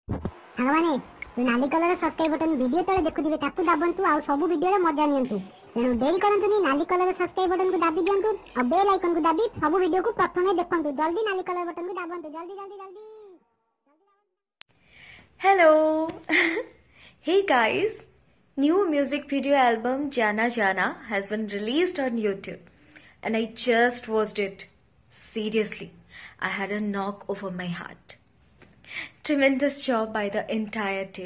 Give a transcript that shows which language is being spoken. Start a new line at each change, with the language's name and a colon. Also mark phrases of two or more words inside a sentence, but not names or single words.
Odia: ସାଙ୍ଗମାନେ ନାଲି କଲର
English: subscribe button
Odia: ଭିଡିଓ ତଳେ ଦେଖୁଥିବେ ତାକୁ ଦାବନ୍ତୁ ଆଉ ସବୁ ଭିଡିଓରେ ମଜା ନିଅନ୍ତୁ। ତେଣୁ ଡେରି କରନ୍ତୁନି, ନାଲି କଲର
English: subscribe buttonକୁ
Odia: ଦାବି ଦିଅନ୍ତୁ ଆଉ
English: bell iconକୁ
Odia: ଦାବି ସବୁ ଭିଡିଓକୁ ପ୍ରଥମେ ଦେଖନ୍ତୁ। ଜଲ୍ଦି ନାଲି କଲର ବଟନକୁ ଦାବନ୍ତୁ, ଜଲ୍ଦି ଜଲ୍ଦି ଜଲ୍ଦି।
English: Hello! Hey guys! New music video album Jana Jana has been released on YouTube and I just watched it. Seriously, I had a knock over my heart. Tremendous job by the entire team.